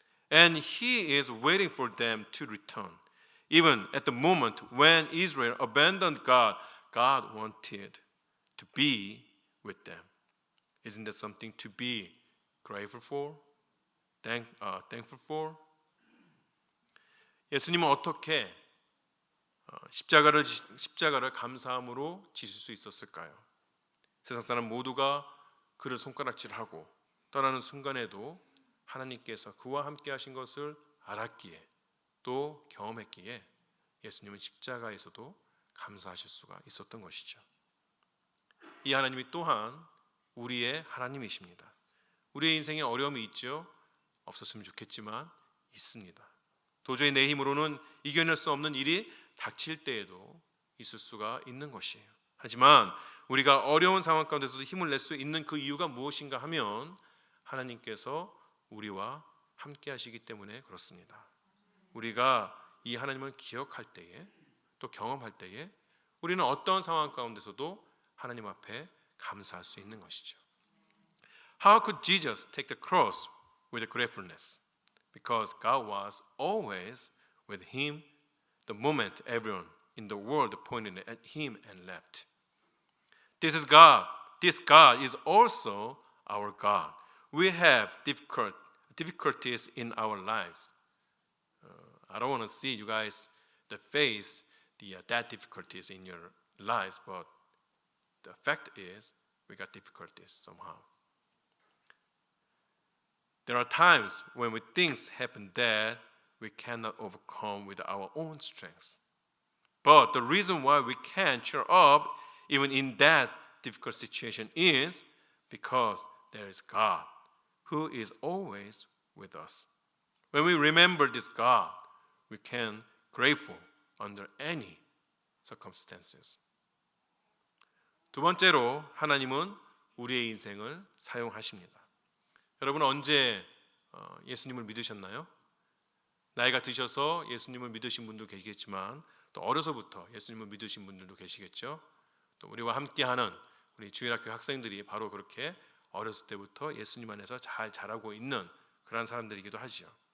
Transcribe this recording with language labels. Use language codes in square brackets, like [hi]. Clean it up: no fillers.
[en] And He is waiting for them to return. Even at the moment when Israel abandoned God, God wanted to be with them. Isn't that something to be grateful for? Thankful for? [ko] 예수님은 어떻게 십자가를 감사함으로 지실 수 있었을까요? 세상 사람 모두가 그를 손가락질하고 떠나는 순간에도 하나님께서 그와 함께 하신 것을 알았기에 또 경험했기에 예수님은 십자가에서도 감사하실 수가 있었던 것이죠. 이 하나님이 또한 우리의 하나님이십니다. 우리의 인생에 어려움이 있죠. 없었으면 좋겠지만 있습니다. 도저히 내 힘으로는 이겨낼 수 없는 일이 닥칠 때에도 있을 수가 있는 것이에요. 하지만 우리가 어려운 상황 가운데서도 힘을 낼 수 있는 그 이유가 무엇인가 하면 하나님께서 우리와 함께 하시기 때문에 그렇습니다. 우리가 이 하나님을 기억할 때에 또 경험할 때에 우리는 어떤 상황 가운데서도 하나님 앞에 감사할 수 있는 것이죠. [en] How could Jesus take the cross with gratefulness? Because God was always with him the moment everyone in the world pointed at him and left. This God is also our God. We have difficulties in our lives. I don't want to see you guys face that difficulties in your lives, but the fact is we got difficulties somehow. There are times when things happen that we cannot overcome with our own strengths. But the reason why we can cheer up even in that difficult situation is because there is God who is always with us. When we remember this God, we can grateful under any circumstances. [ko] 두 번째로 하나님은 우리의 인생을 사용하십니다. 여러분 언제 예수님을 믿으셨나요? 나이가 드셔서 예수님을 믿으신 분도 계시겠지만 또 어려서부터 예수님을 믿으신 분들도 계시겠죠. 또 우리와 함께하는 우리 주일학교 학생들이 바로 그렇게 어렸을 때부터 예수님 안에서 잘 자라고 있는 그런 사람들이기도 하죠.